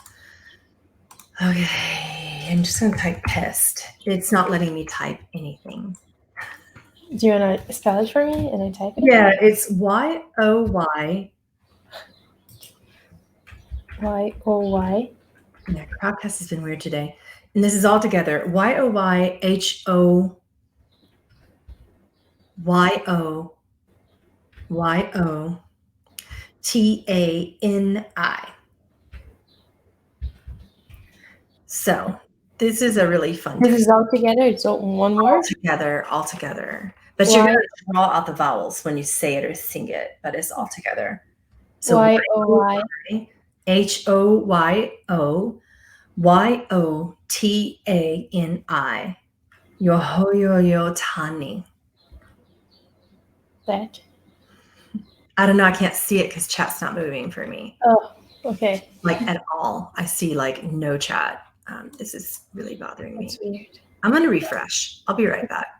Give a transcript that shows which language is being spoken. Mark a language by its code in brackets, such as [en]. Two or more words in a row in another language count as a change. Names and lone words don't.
[en] Okay, I'm just gonna type pest. It's not letting me type anything. Do you want to spell it for me and I type it? Yeah, it's Y-O-Y. Y-O-Y. Yeah, Crowdcast has been weird today. And this is all together. Y-O-Y-O-Y-O-T-A-N-I. So this is a really fun. This is all together? It's all one word? All together. But you're going to draw out the vowels when you say it or sing it, but it's all together. So Y-O-Y. H-O-Y-O-Y-O-T-A-N-I. Yo tani. That. I don't know. I can't see it because chat's not moving for me. Oh, okay. Like at all. I see like no chat. This is really bothering me. That's weird. I'm going to refresh. I'll be right back.